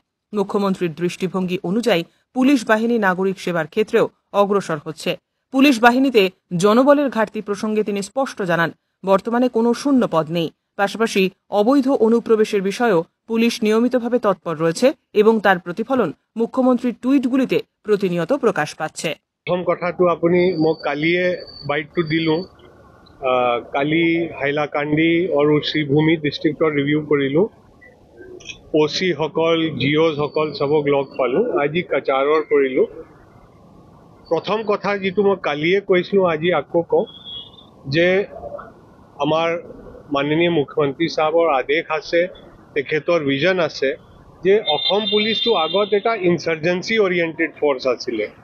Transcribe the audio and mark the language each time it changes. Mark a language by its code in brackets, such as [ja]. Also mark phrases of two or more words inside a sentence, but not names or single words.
[bn] মুখ্যমন্ত্রীর দৃষ্টিভঙ্গি অনুযায়ী পুলিশ বাহিনী নাগরিক সেবার ক্ষেত্রেও অগ্রসর হচ্ছে। পুলিশ বাহিনীতে জনবলের ঘাটতি প্রসঙ্গে তিনি স্পষ্ট জানান, বর্তমানে কোনো শূন্য পদ নেই। পাশাপাশি অবৈধ অনুপ্রবেশের বিষয়েও পুলিশ নিয়মিতভাবে তৎপর রয়েছে এবং তার প্রতিফলন মুখ্যমন্ত্রীর টুইটগুলিতে প্রতিনিয়ত প্রকাশ পাচ্ছে। [as] প্ৰথম কথাটো আপুনি মোক কালিয়ে বাইটটো দিলোঁ। কালি হাইলাকান্দি আৰু শ্ৰীভূমি ডিষ্ট্ৰিক্টৰ ৰিভিউ কৰিলোঁ। OC-সকল, GOসকল চবক লগ পালোঁ। আজি কাছাৰৰ কৰিলোঁ। প্ৰথম কথা যিটো মই কালিয়ে কৈছিলোঁ আজি আকৌ কওঁ যে আমাৰ মাননীয় মুখ্যমন্ত্ৰী সাহেবৰ আদেশ আছে, তেখেতৰ ভিজন আছে যে অসম পুলিচটো আগত এটা [en] emergency oriented force [as] আছিলে।